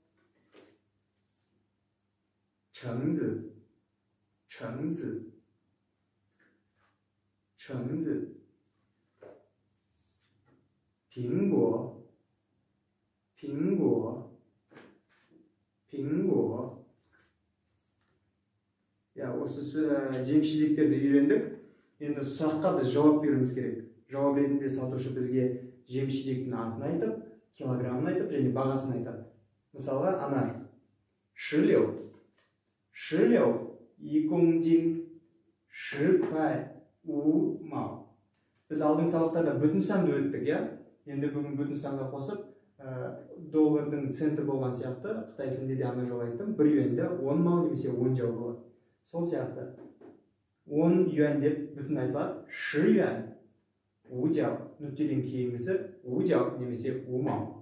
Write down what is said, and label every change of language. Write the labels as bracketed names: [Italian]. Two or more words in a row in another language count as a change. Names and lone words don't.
[Chinese] 橙子，橙子，橙子。苹果，苹果，苹果。 [Kazakh] осы жеміс-жидектерді үйрендік. Енді сұраққа біз жауап беруіміз керек. Жауап ретінде сатушы бізге жеміс-жидектің атын айтып, килограммын айтып, және бағасын айтады. Мысалға, анар. [Chinese] 石榴1公斤10块5毛. [Kazakh] Біз алдың сабақтарда бүтін санды өттік, Енді бүгін бүтін санға қосып, доллардың центі болған сияқты, Қытай тілінде де ана жол айттым, 1 юаньда 10 мау немесе 10 жау болады. Сол сияқты 10 юань деп бүтін айтылады, 10 юань 5 жау, нүктеден кейінгісі 5 жау немесе 5 мау.